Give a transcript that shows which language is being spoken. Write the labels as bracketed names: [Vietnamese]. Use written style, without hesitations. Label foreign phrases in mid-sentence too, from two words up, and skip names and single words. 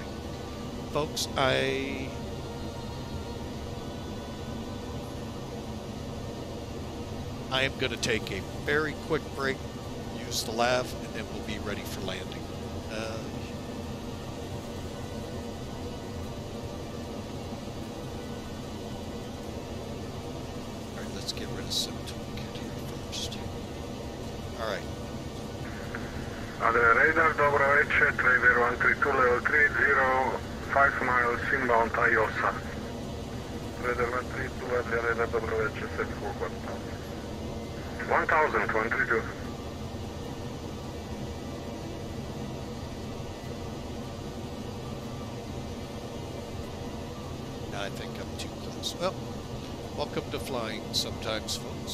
[English] Folks, I am going to take a very quick break, use the lav, and then we'll be ready for landing. All right, let's get rid of some toolkit here first. All right. Radar, [Croatian] dobro večer, [English] Trader 132 level 30, 5 miles inbound IOSA. Radar 132, radar, [Croatian] dobro večer, [English] set for 1000, 132. I think I'm too close. Well, welcome to flying sometimes, folks.